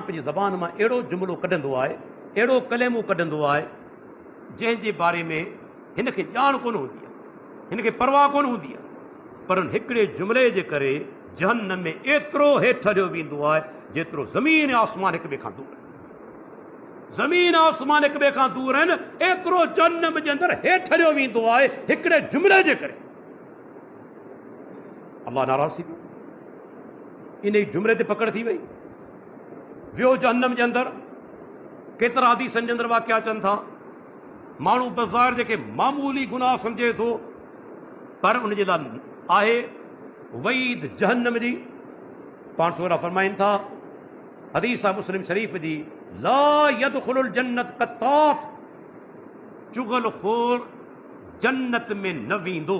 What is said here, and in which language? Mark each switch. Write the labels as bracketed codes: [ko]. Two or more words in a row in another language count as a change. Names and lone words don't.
[sd] پنجی زبان میں ایڑو جملو کڈندو آئے ایڑو کلمو کڈندو آئے جن کے بارے میں ہن کے جان کون ہوندی ہے ہن کے پرواہ کون ہوندی ہے پر ہکڑے جملے جے کرے جہنم میں ایترو ہیٹھ جو ویندو آئے جیترو زمین آسمان ایک بے کھان دور ہے زمین آسمان ایک بے کھان دور ہیں ایترو جہنم کے اندر ہیٹھ جو ویندو آئے ہکڑے جملے جے کرے اللہ ناراض تھی انہیں جملے تے پکڑ تھی وئی ویو جہنم کے اندر केतिरा हदीसनि जे अंदरि वाक़िया अचनि था, माण्हू बज़ाहिर जेके मामूली गुनाह सम्झे थो, पर उन जे लाइ आहे वईद जहन्नम जी। पाण सोरा फरमाइनि था, हदीस आहे मुस्लिम शरीफ़ जी, [ar] لا يدخل الجنة قتات, [sd] चुगलखोर जन्नत में न वेंदो।